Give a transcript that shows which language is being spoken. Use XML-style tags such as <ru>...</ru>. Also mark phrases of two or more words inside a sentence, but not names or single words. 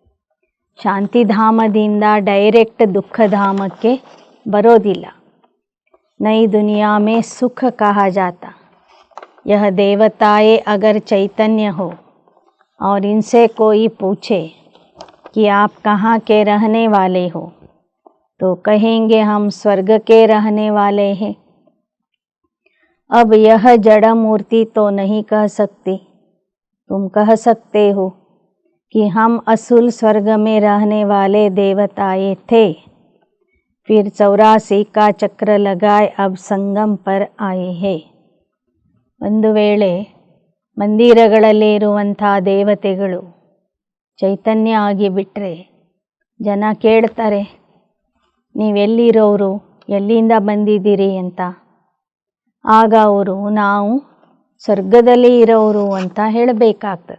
<kn>ಶಾಂತಿಧಾಮದಿಂದ ಡೈರೆಕ್ಟ್ ದುಃಖಧಾಮಕ್ಕೆ ಬರೋದಿಲ್ಲ.</kn> <hi>नई दुनिया में सुख कहा जाता. यह देवताएं अगर चैतन्य हो और इनसे कोई पूछे कि आप कहाँ के रहने वाले हो, तो कहेंगे हम स्वर्ग के रहने वाले हैं. अब यह जड़ मूर्ति तो नहीं कह सकती. तुम कह सकते हो कि हम असुल स्वर्ग में रहने वाले देवताएं थे, फिर 84 का ಚಕ್ರ लगाए अब ಸಂಗಮ पर आए हैं.</hi> <kn>ಒಂದು ವೇಳೆ ಮಂದಿರಗಳಲ್ಲಿ ಇರುವಂಥ ದೇವತೆಗಳು ಚೈತನ್ಯ ಆಗಿಬಿಟ್ರೆ ಜನ ಕೇಳ್ತಾರೆ, ನೀವೆಲ್ಲಿರೋರು, ಎಲ್ಲಿಂದ ಬಂದಿದ್ದೀರಿ ಅಂತ. ಆಗ ಅವರು ನಾವು ಸ್ವರ್ಗದಲ್ಲಿ ಇರೋರು ಅಂತ ಹೇಳಬೇಕಾಗ್ತದೆ.</kn>